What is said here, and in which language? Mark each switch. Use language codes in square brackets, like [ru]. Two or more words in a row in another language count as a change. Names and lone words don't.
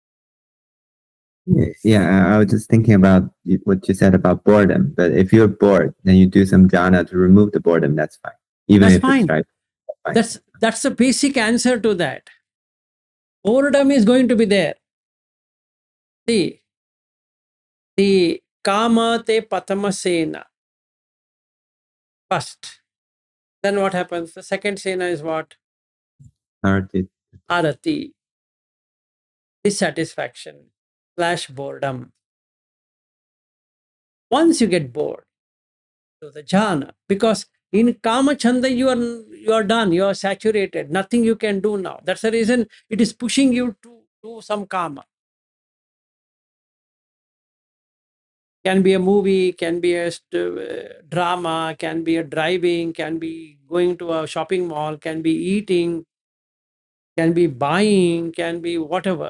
[en] Yeah, I was just thinking about what you said about boredom. But if you're bored, then you do some jhana to remove the boredom. That's fine, even That's if fine. it's right. Fine. That's the basic answer to that. Boredom is going to be there. See, the [pi] kama te patamasena [en] first. Then what happens? The second sena is what? Arati. Arati. Dissatisfaction / boredom. Once you get bored, so the jhana, because in [pi] kama chanda [en] you are done, you are saturated, nothing you can do now. That's the reason it is pushing you to do some kama. Can be a movie, can be a drama, can be a driving, can be going to a shopping mall, can be eating, can be buying, can be whatever.